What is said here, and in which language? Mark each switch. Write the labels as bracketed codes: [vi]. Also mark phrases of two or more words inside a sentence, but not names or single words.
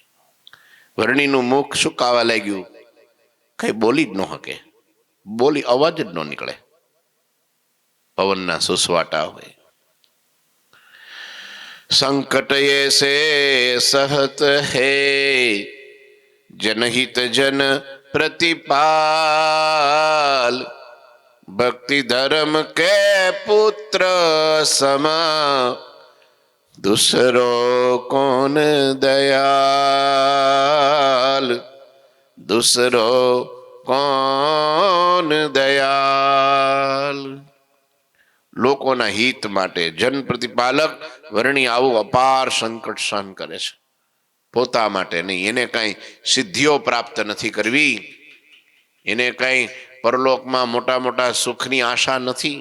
[gu] વર્ણીનું મુખ સુકાવા લાગ્યું, કઈ બોલી જ ન શકે, બોલી અવાજ જ ન નીકળે. પવનના સુસવાટા હોય. [hi] संकट ऐसे सहत है, जनहित जन प्रतिपाल, भक्ति धर्म के पुत्र सम, दूसरो कौन दयाल, दूसरो कौन दयाल. [gu] લોકોના હિત માટે જન પ્રતિપાલક વર્ણી આવું અપાર સંકટ સહન કરે છે. પોતા માટે નહીં. એને કઈ સિદ્ધિઓ પ્રાપ્ત નથી કરવી, એને કઈ પરલોકમાં મોટા મોટા સુખની આશા નથી.